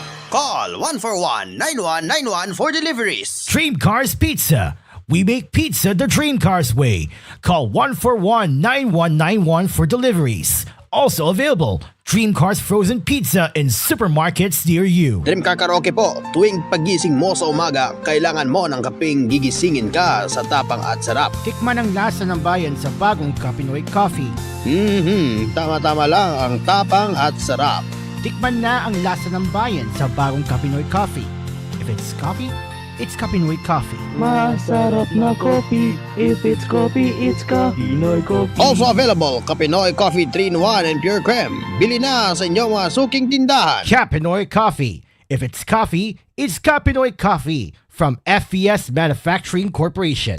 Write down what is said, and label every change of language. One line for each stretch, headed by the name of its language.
English: Call 141-9191 for deliveries. Dream Cars Pizza. We make pizza the Dream Cars way. Call 141-9191 for deliveries. Also available, Dream Cars frozen pizza in supermarkets near you.
Filipino: Dream Car Karaoke po, tuwing pagising mo sa umaga, kailangan mo ng kapeng gigisingin ka sa tapang at sarap. Tikman ang lasa ng bayan sa bagong Kapinoy Coffee. Tama-tama lang ang tapang at sarap. Tikman na ang lasa ng bayan sa bagong Kapinoy Coffee.
English: If it's coffee, it's Kapinoy Coffee.
Filipino: Masarap na coffee.
English: If it's coffee, it's Kapinoy Coffee. Also available, Kapinoy Coffee 3-in-1 and Pure Creme.
Filipino: Bili na sa inyong mga suking tindahan.
English: Kapinoy Coffee. If it's coffee, it's Kapinoy Coffee from FES Manufacturing Corporation.